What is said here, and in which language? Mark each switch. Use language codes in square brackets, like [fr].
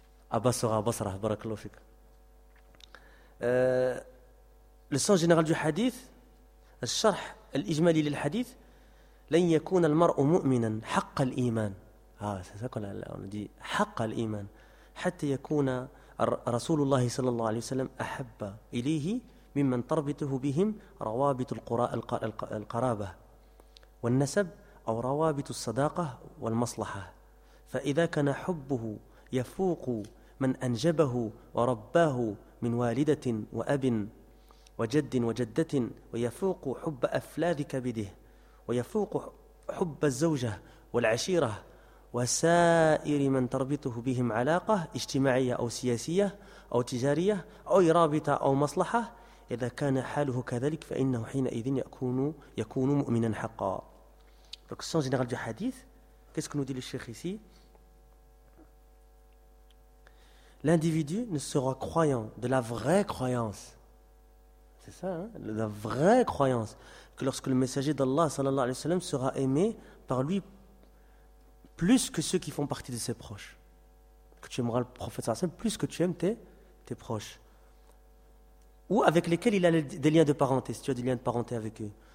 [fr] À Basra, barakallahu fik. Le sens général du hadith, le charh al-ijmali lil hadith, [ar] لن يكون المرء مؤمنا حق الإيمان. [fr] Ah, c'est ça qu'on a dit, [ar] حق الإيمان. حتى يكون رسول الله صلى الله عليه وسلم أحب إليه ممن تربطه بهم روابط القرابة والنسب أو روابط الصداقة والمصلحة فإذا كان حبه يفوق من أنجبه ورباه من والدة وأب وجد وجدة ويفوق حب أفلاذ كبده ويفوق حب الزوجة والعشيرة وسائر من تربطه بهم علاقة اجتماعية أو سياسية أو تجارية أو رابطة أو مصلحة إذا كان حاله كذلك فإنه حينئذ يكون مؤمنا حقا [fr] donc sans général du hadith qu'est-ce que nous dit le cheikh ici l'individu ne sera croyant de la vraie croyance c'est ça hein? de la vraie croyance que lorsque le messager d'Allah sallallahu alayhi wa sallam sera aimé par lui plus que ceux qui font partie de ses proches. Que tu aimeras le prophète sallallahu alayhi wa sallam, plus que tu aimes tes proches. Ou avec lesquels il a des liens de parenté, si tu as des liens de parenté avec eux.